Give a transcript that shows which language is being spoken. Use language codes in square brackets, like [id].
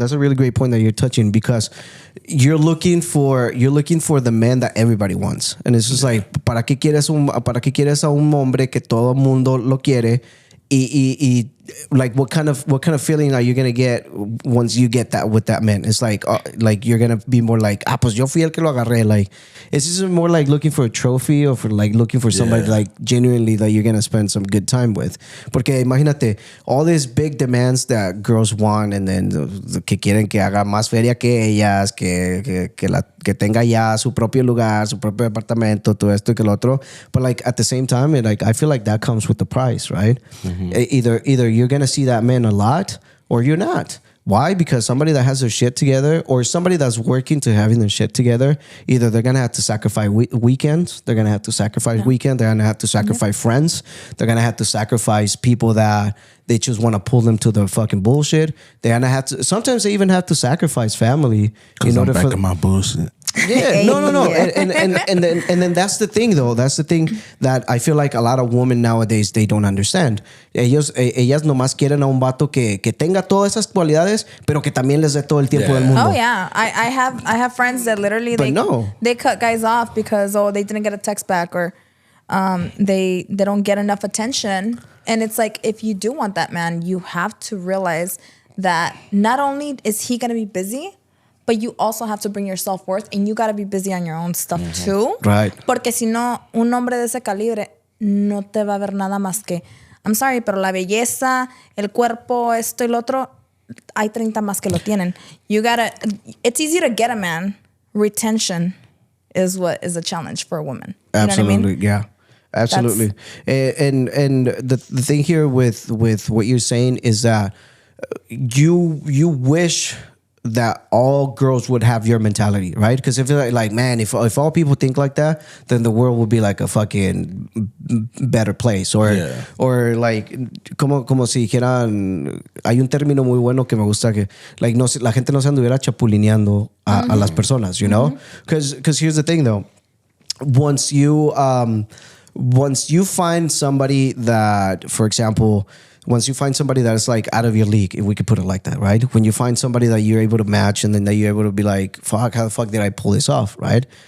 [en] That's a really great point that you're touching, because you're looking for the man that everybody wants, and it's just like, [es] ¿para qué quieres a un hombre que todo el mundo lo quiere? [en] Y like, what kind of feeling are you gonna get once you get that with that man? It's like you're gonna be more like, [es] pues yo fui el que lo agarré. [en] Like, it's just more like looking for a trophy, or for like looking for somebody like genuinely that you're gonna spend some good time with. [es] Porque imagínate [en] all these big demands that girls want, and then [es] que quieren que haga más feria que ellas, que tenga ya su propio lugar, su propio apartamento, todo esto y que lo otro. [en] But like at the same time, I feel like that comes with the price, right? Mm-hmm. Either you're going to see that man a lot, or you're not. Why? Because somebody that has their shit together, or somebody that's working to having their shit together, either they're going to have to sacrifice weekends, they're going to have to sacrifice weekend, they're going to have to sacrifice friends, they're going to have to sacrifice people that they just want to pull them to the fucking bullshit. They're going to have to, sometimes they even have to sacrifice family in order for my bullshit. Yeah, no. Yeah. And then that's the thing, though. That's the thing that I feel like a lot of women nowadays, they don't understand. [es] Ellas nomás quieren a un vato que tenga todas esas cualidades, pero que también les dé todo el tiempo del mundo. [en] Oh yeah, I have friends that literally they cut guys off because they didn't get a text back or they don't get enough attention. And it's like, if you do want that man, you have to realize that not only is he gonna be busy, but you also have to bring your self-worth and you got to be busy on your own stuff too. Right. [es] Porque si no, un hombre de ese calibre no te va a ver nada más que, [en] I'm sorry, [es] pero la belleza, el cuerpo, esto y lo otro, hay 30 más que lo tienen. [en] It's easy to get a man. Retention is what is a challenge for a woman. You Absolutely, know what I mean? Yeah. Absolutely. And the thing here with what you're saying is that you wish that all girls would have your mentality, right? Because if like, man, if all people think like that, then the world would be like a fucking better place. [es] Or like, como si dijeran, hay un término muy bueno que me gusta que, like, no, la gente no se anduviera chapulineando a las personas, [en] you know? Because here's the thing, though. Once you find somebody that, for example, once you find somebody that is like out of your league, if we could put it like that, right? When you find somebody that you're able to match and then that you're able to be like, fuck, how the fuck did I pull this off, right?